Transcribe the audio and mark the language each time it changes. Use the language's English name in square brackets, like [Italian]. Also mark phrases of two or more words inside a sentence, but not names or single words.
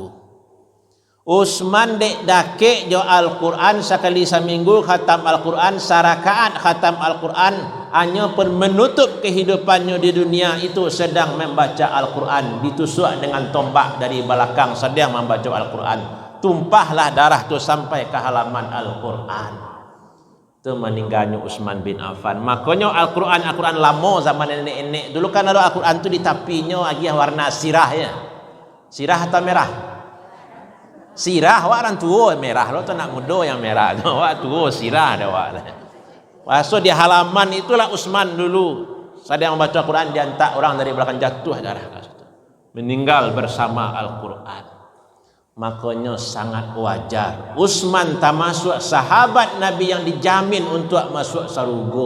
[Indonesian] Utsman [Minangkabau] dek dake jo [Indonesian] Al-Quran sekali seminggu khatam Al-Quran, sarakaat khatam Al-Quran, hanya pun menutup kehidupannya di dunia itu sedang membaca Al-Quran, ditusuk dengan tombak dari belakang sedang membaca Al-Quran, tumpahlah darah tu sampai ke halaman Al-Quran. Itu meninggalnya Utsman bin Affan. Makanya Al-Quran lama zaman nenek-nenek dulu kan ada Al-Quran tu di tapinya lagi warna sirah ya. Sirah atau merah? [Minangkabau] Sirah, wak orang tua merah, lo tu nak muda yang merah, wak tua sirah dah wak. [Indonesian] Masuk di halaman itulah Utsman dulu sedang membaca Quran, diantak orang dari belakang jatuh darah, meninggal bersama Al-Quran. Makanya sangat wajar Utsman termasuk sahabat Nabi yang dijamin untuk masuk surga.